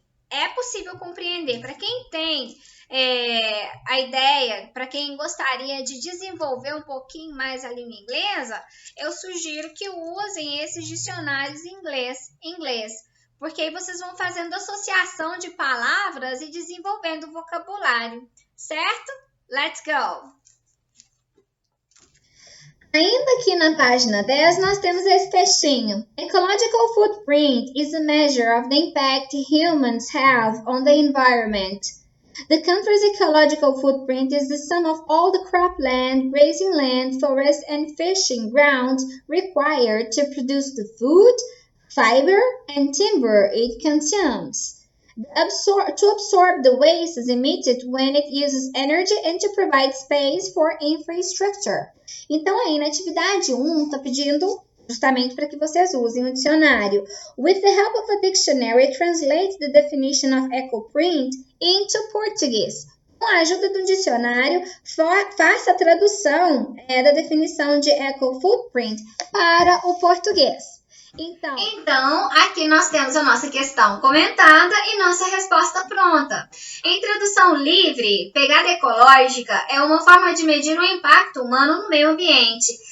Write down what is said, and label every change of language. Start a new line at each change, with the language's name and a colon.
Portuguese: É possível compreender. Para quem tem a ideia, para quem gostaria de desenvolver um pouquinho mais a língua inglesa, eu sugiro que usem esses dicionários em inglês, porque aí vocês vão fazendo associação de palavras e desenvolvendo o vocabulário, certo?
English: Let's go!
Portuguese: Ainda aqui na página 10, nós temos esse textinho.
English: Ecological footprint is a measure of the impact humans have on the environment. The country's ecological footprint is the sum of all the cropland, grazing land, forest, and fishing grounds required to produce the food, fiber, and timber it consumes. To absorb the wastes emitted when it uses energy and to provide space for infrastructure.
Portuguese: Então, aí na atividade 1, está pedindo justamente para que vocês usem o dicionário.
English: With the help of a dictionary, translate the definition of ecoprint into Portuguese.
Portuguese: Com a ajuda do dicionário, faça a tradução da definição de ecofootprint para o português. Então, aqui nós temos a nossa questão comentada e nossa resposta pronta. Em tradução livre, pegada ecológica é uma forma de medir o impacto humano no meio ambiente.